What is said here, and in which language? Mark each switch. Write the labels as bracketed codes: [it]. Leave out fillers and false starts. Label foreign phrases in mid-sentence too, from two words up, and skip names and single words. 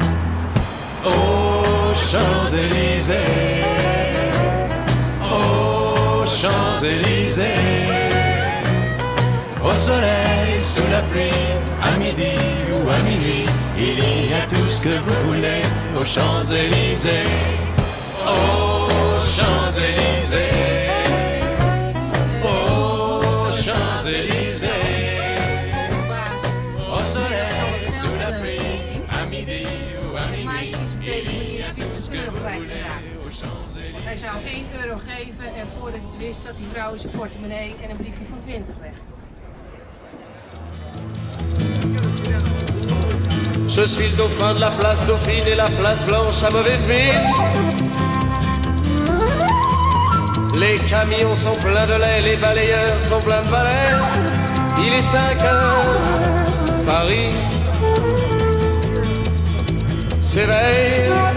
[fr] Aux Champs-Élysées, aux Champs-Élysées, au soleil, sous la pluie, à midi ou à minuit, il y a tout ce que vous voulez aux Champs-Élysées, aux Champs-Élysées, aux Champs-Élysées, au soleil, sous la pluie, à midi ou à minuit, il y a tout ce que vous voulez aux Champs-Élysées. [nl] Hij zou 1 euro geven en voordat ik het wist zat die vrouw in zijn portemonnee en een briefje van 20 weg. [fr] Je suis le dauphin de la place Dauphine et la place Blanche à mauvaise mine. Les camions sont pleins de lait, les balayeurs sont pleins de balais. Il est 5 heures, Paris s'éveille.